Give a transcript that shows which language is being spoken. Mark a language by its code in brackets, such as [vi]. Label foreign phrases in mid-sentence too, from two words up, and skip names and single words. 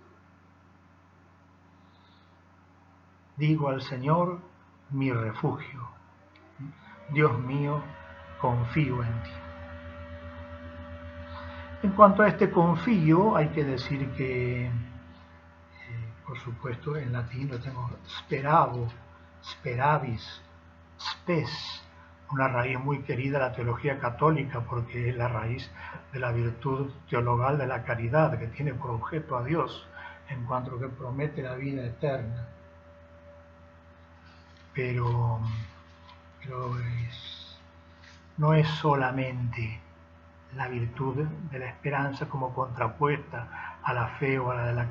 [es] Digo al Señor, mi refugio. Dios mío, confío en ti. En cuanto a este confío, hay que decir que, por supuesto, en latín lo tengo [la] speravo, speravis, spes, [es] una raíz muy querida a la teología católica porque es la raíz de la virtud teologal de la caridad, que tiene por objeto a Dios, en cuanto que promete la vida eterna. pero, no es solamente la virtud de la esperanza como contrapuesta a la fe o a la de la